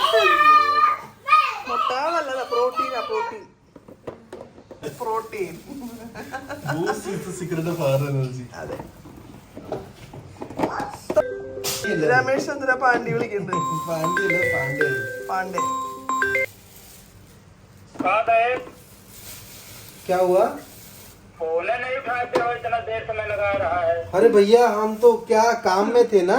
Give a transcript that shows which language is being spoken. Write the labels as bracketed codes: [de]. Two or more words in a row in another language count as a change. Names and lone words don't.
[ml] മുട്ട നല്ലതാ, പ്രോട്ടീനാ, പ്രോട്ടീൻ പ്രോട്ടീൻ. അതെ. രമേശ് ചന്ദ്ര പാണ്ഡ്യ വിളിക്കുന്നുണ്ട്. പാണ്ഡെ. [hi] क्या हुआ? फोन नहीं उठाते हो, इतना देर से मैं लगा रहा है. अरे भैया हम तो क्या काम में थे ना.